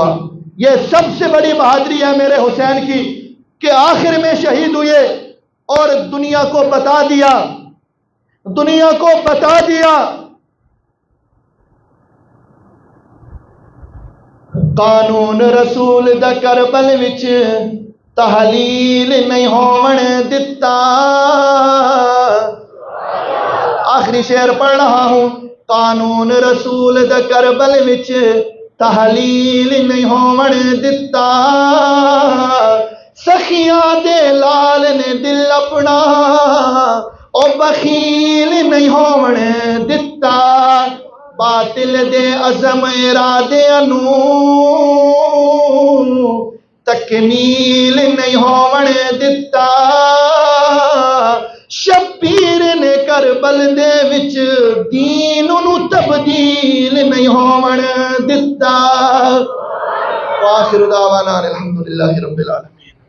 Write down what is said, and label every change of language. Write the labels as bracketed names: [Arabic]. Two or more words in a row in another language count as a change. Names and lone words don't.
[Urdu] یہ سب سے بڑی بہادری ہے میرے حسین کی کہ آخر میں شہید ہوئے اور دنیا کو بتا دیا، دنیا کو بتا دیا [Punjabi] قانون رسول دا کربل وچ تحلیل نہیں ہون دتا۔ [Urdu] آخری شعر پڑھ رہا ہوں، [Punjabi] قانون رسول دا کربل وچ تحلیل نہیں ہون دتا، سخیاں دے لال نے دل اپنا او بخیل نہیں ہون دتا، باطل دے عزم ارادے نو تکمیل نہیں ہون دتا، شبیر نے کربل دے وچ دین نو تبدیل نہیں ہون دتا۔ [Arabic] وآخر دعوانا الحمدللہ رب العالمین۔